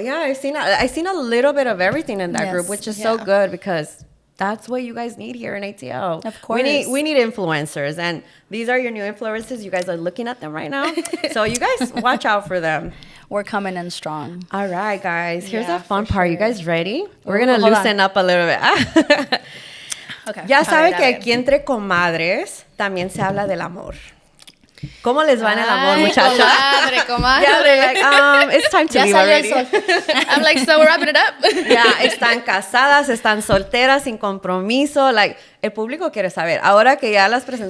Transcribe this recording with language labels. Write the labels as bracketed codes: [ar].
[en] Yeah, I've seen a little bit of everything in that group, which is so good, because that's what you guys need here in ATL. Of course. We need influencers, and these are your new influencers. You guys are looking at them right now. So you guys watch out for them. We're coming in strong. All right, guys. Here's the fun part. You guys ready? We're going to loosen up a little bit. Okay. [es] Ya saben que aquí entre comadres también se habla del amor. ¿Cómo les va en el amor, muchachos? Comadre. [en] Yeah, they're like, it's time to leave already. I'm like, so we're wrapping it up. [es] Están casadas, están solteras, sin compromiso. Like, el público quiere saber. Ahora que ya las presentamos.